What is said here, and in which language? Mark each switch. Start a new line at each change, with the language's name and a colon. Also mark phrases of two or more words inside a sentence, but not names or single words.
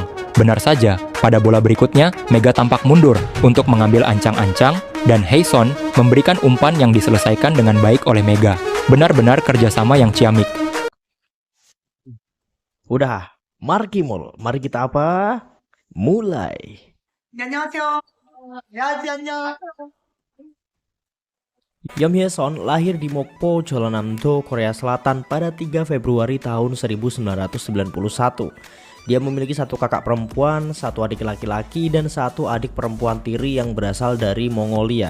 Indonesian: Benar saja, pada bola berikutnya, Mega tampak mundur untuk mengambil ancang-ancang, dan Hyeson memberikan umpan yang diselesaikan dengan baik oleh Mega. Benar-benar kerjasama yang ciamik. Udah, Markimol, mari kita apa? Mulai.
Korean: 안녕하세요. 야지 안녕.
Indonesian: Yeom Hyeson lahir di Mokpo, Jeollanam-do, Korea Selatan pada 3 Februari tahun 1991. Dia memiliki satu kakak perempuan, satu adik laki-laki, dan satu adik perempuan tiri yang berasal dari Mongolia.